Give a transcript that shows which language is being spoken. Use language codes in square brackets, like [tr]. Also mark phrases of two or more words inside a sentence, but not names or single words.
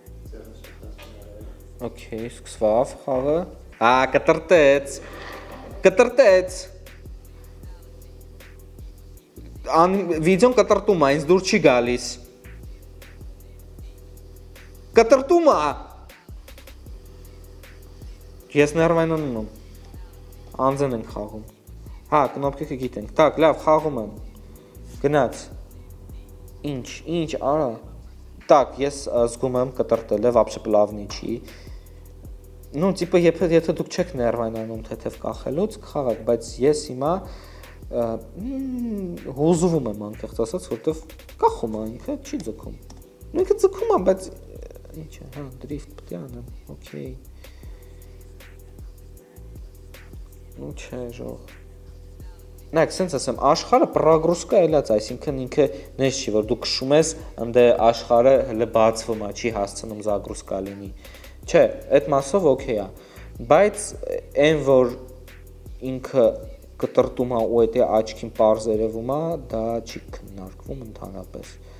[hy] Okay, սկսվավ խաղը։ Կտրտեց։ Վիդեոն կտրտում է, ինձ դուր չի գալիս։ Կտրտում է։ Ես ներվայնանում եմ։ Անձն ենք խաղում։ Հա, կնոպկեքը գիտենք։ Так, լավ, խաղում եմ։ Գնաց։ Ինչ, արա։ Так, ես զգում եմ կտրտել է, [ru] вообще плавный չի։ Ну, типа, [hy] եթե դուք չեք ներվայնանում թեթև կախելուց, կխաղաք, բայց ես հիմա հուզվում եմ անկեղծ ասած, որտեվ կախում է ինքը, չի ձգում։ Ինքը ձգում է, բայց ինչ է, հա, դրիֆտ պետք է անեմ, օքեյ։ Ու չէ, ժող։ Նայեք, սենց ասեմ, աշխարհը պրագրուսկա էլած, այսինքն ինքը նես չի, որ դու քշում ես, ընդ աշխարհը հələ բացվում է, չի հասցնում զագրուսկա լինի։ Չէ, այդ մասով օքեյ է, բայց այն որ ինքը կտրտում է ու այդ աչքին պարզ երևում է, դա չի քննարկվում ընդհանրապես։